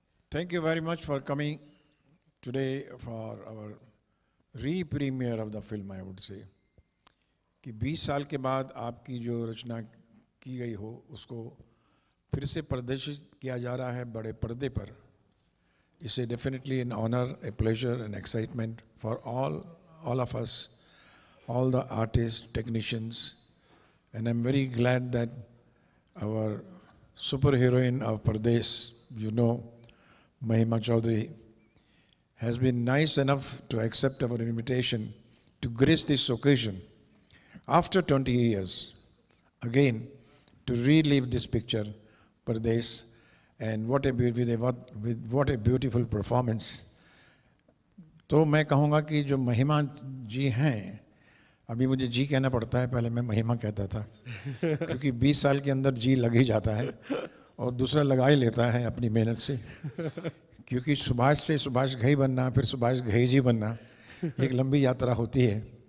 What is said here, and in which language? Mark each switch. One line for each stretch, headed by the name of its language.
English: Thank you very much for coming today for our re-premiere of the film, I would say.
Hindi: कि 20 साल के बाद आपकी जो रचना की गई हो उसको फिर से प्रदर्शित किया जा रहा है बड़े पर्दे पर.
English: It's definitely an honor, a pleasure, an excitement for all of us, all the artists, technicians, and I'm very glad that our superheroine of Pardesh, you know, Mahima Chaudhary, has been nice enough to accept our invitation to grace this occasion after 20 years, again, to relive this picture, Pardesh, and what a beautiful performance.
Hindi: तो मैं कहूँगा कि जो महिमा जी हैं, अभी मुझे जी कहना पड़ता है, पहले मैं महिमा कहता था क्योंकि 20 साल के अंदर जी लग ही जाता है और दूसरा लगा ही लेता है अपनी मेहनत से, क्योंकि सुभाष से सुभाष घई बनना, फिर सुभाष घई जी बनना एक लंबी यात्रा होती है।